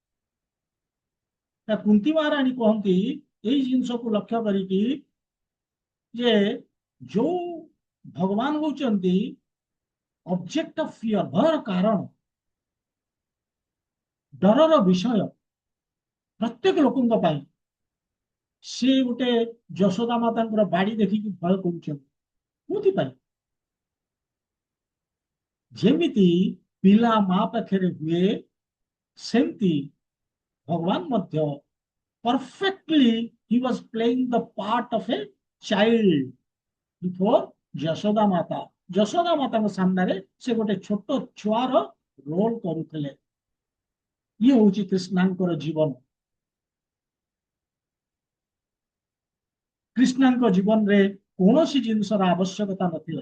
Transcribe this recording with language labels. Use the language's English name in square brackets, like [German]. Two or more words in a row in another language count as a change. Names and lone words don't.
[Odia] କୁନ୍ତୀ ମହାରାଣୀ କହନ୍ତି ଏଇ ଜିନିଷକୁ ଲକ୍ଷ୍ୟ କରିକି ଯେ ଯୋଉ ଭଗବାନ ହଉଛନ୍ତି [English] object of fear, [Odia] ଭୟର କାରଣ, ଡରର ବିଷୟ ପ୍ରତ୍ୟେକ ଲୋକଙ୍କ ପାଇଁ, ସେ ଗୋଟେ ଯଶୋଦା ମାତାଙ୍କର ବାଡି ଦେଖିକି ଭୟ କରୁଛନ୍ତି। କୋଉଥିପାଇଁ? ଯେମିତି ପିଲା ମା ପାଖରେ ହୁଏ, ସେମିତି ଭଗବାନ ମଧ୍ୟ [English] perfectly he was playing the part of a child before [Odia] ଯଶୋଦା ମାତା। ଯଶୋଦା ମାତାଙ୍କ ସାମ୍ନାରେ ସେ ଗୋଟେ ଛୋଟ ଛୁଆର ରୋଲ କରୁଥିଲେ। ଇଏ ହଉଛି କୃଷ୍ଣଙ୍କର ଜୀବନ। କୃଷ୍ଣଙ୍କ ଜୀବନରେ କୌଣସି ଜିନିଷର ଆବଶ୍ୟକତା ନଥିଲା।